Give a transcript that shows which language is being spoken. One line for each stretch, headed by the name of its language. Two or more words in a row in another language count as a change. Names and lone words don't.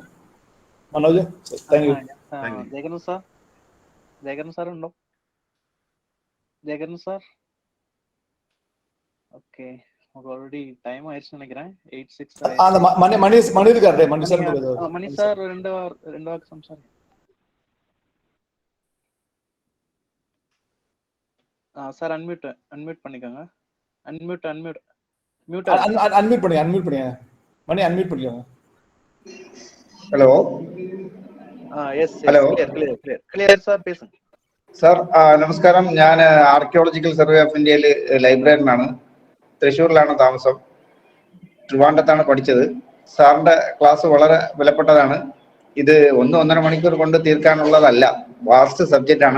Malayalam: മനോജ്,
English: thank you.
Malayalam: ജയകരൻ സാർ ഉണ്ടോ? ജയകരൻ സാർ, ഓക്കെ. ഓൾറെഡി ടൈം ആയിരിച്ചു നിனைக்கிறேன். 8:06. മണി സാർ രണ്ട് വാക്ക് സംസാരിക്കാം.
Tamil: சார் அன்மியூட் பண்ணிக்கோங்க. அன்மியூட் பண்ணுங்க. மணி அன்மியூட் பண்ணிக்கோங்க. ஹலோ. எஸ்,
Malayalam: ക്ലിയർ സാർ, பேசுங்க സാർ. നമസ്കാരം. ഞാൻ ആർക്കിയോളജിക്കൽ സർവേ ഓഫ് ഇന്ത്യയിൽ ലൈബ്രറിയനാണ്. തൃശ്ശൂരിലാണ് താമസം. ട്രിവാൻഡ്രത്താണ് പഠിച്ചത്. സാറിന്റെ ക്ലാസ് വളരെ വിലപ്പെട്ടതാണ്. ഇത് 1-1.5 മണിക്കൂർ കൊണ്ട് തീർക്കാനുള്ളതല്ല,
English: vast subject
Malayalam: ആണ്.